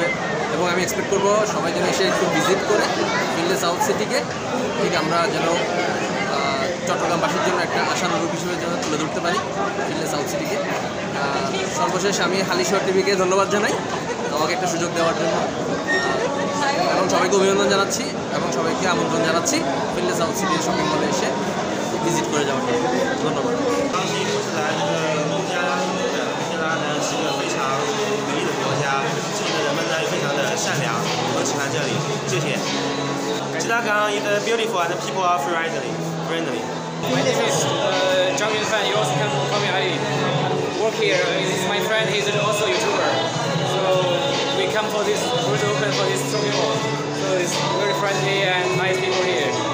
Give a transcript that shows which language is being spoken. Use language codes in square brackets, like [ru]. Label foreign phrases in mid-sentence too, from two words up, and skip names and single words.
[bn] এবং আমি এক্সপেক্ট করব সবাই যেন এসে একটু ভিজিট করে ফিনলে সাউথ সিটিকে ঠিক আমরা যেন চট্টগ্রামবাসীর জন্য একটা আশানুরূপ হিসেবে যেন তুলে ধরতে পারি ফিনলে সাউথ সিটিকে। সর্বশেষ আমি হালিশহর টিভিকে ধন্যবাদ জানাই আমাকে একটা সুযোগ দেওয়ার জন্য, এবং সবাইকে অভিনন্দন জানাচ্ছি এবং সবাইকে আমন্ত্রণ জানাচ্ছি ফিনলে সাউথ সিটি শপিং মলে এসে ভিজিট করে যাওয়ার জন্য। ধন্যবাদ। [zh] 是一个非常美丽的国家，这里的人们呢也非常的善良，我喜欢这里，谢谢。 [en] Chittagong is beautiful and people are friendly. My name is Zhang Yunfan. You also can call me Ali. I work here. This is my friend. He's also a YouTuber. So we come for this. We're open for this shopping mall. So it's very friendly and nice people here.